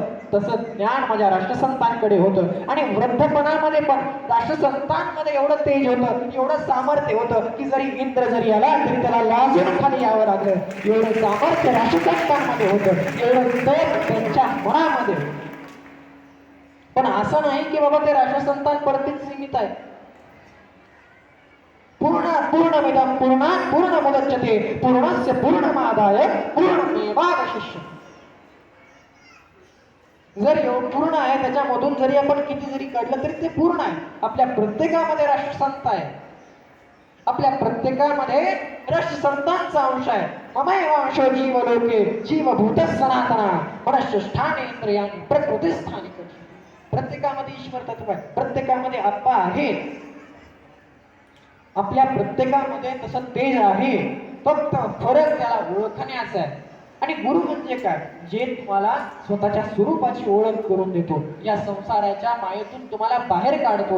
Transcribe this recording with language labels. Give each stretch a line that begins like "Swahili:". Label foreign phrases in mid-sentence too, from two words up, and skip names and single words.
Marathi: तसं ज्ञान माझ्या राष्ट्रसंतांकडे होतं. आणि वृद्धपणामध्ये पण राष्ट्रसंतांमध्ये एवढं तेज होतं, एवढं सामर्थ्य होतं की जरी इंद्र जरी आला तरी त्याला लाजून खाली यावं लागलं. एवढं सामर्थ्य राष्ट्रसंतांमध्ये होतं, एवढं तेज त्यांच्या मनामध्ये. पण असं नाही की बाबा ते राष्ट्रसंतांपर्यंत सीमित आहे.
Sanskrit: पूर्णमिदं पूर्णात् पूर्णमुदच्यते पूर्णस्य पूर्णमादाय पूर्णमेवावशिष्यते.
Marathi: जर पूर्ण आहे त्याच्यामधून जरी आपण किती जरी काढलं तरी ते पूर्ण आहे. आपल्या प्रत्येकामध्ये राष्ट्रसंत आहे, आपल्या प्रत्येकामध्ये राष्ट्रसंतांचा अंश आहे.
Sanskrit: ममैवांशो जीवलोके जीवभूत सनातना मनश्चेष्ठानेंद्रियाणि प्रकृतिस्थानि कर्षति.
Marathi: प्रत्येकामध्ये ईश्वर तत्व आहे, प्रत्येकामध्ये आत्मा आहे, आपल्या प्रत्येकामध्ये तसं तेज आहे. फक्त फरक त्याला ओळखण्याचा आहे. आणि गुरु म्हणजे काय? जे तुम्हाला स्वतःच्या स्वरूपाची ओळख करून देतो, या संसाराच्या मायेतून तुम्हाला बाहेर काढतो.